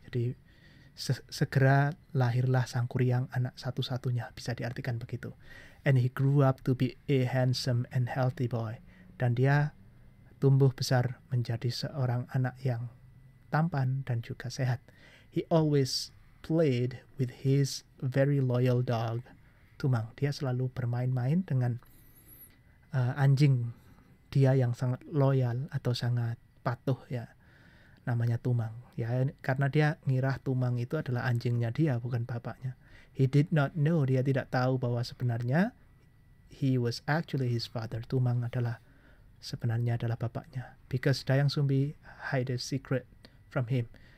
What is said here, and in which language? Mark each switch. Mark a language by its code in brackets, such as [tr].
[id] Jadi segera lahirlah Sangkuriang, anak satu-satunya, bisa diartikan begitu. [en] And he grew up to be a handsome and healthy boy. [id] Dan dia tumbuh besar menjadi seorang anak yang tampan dan juga sehat. [en] He always played with his very loyal dog, Tumang. [id] Dia selalu bermain-main dengan anjing dia yang sangat loyal atau sangat patuh ya. Namanya Tumang ya, karena dia ngira Tumang itu adalah anjingnya dia, bukan bapaknya. [en] He did not know, [id] dia tidak tahu bahwa sebenarnya [en] he was actually his father. [id] Tumang sebenarnya adalah bapaknya. [en] Because Dayang Sumbi hide a secret from him.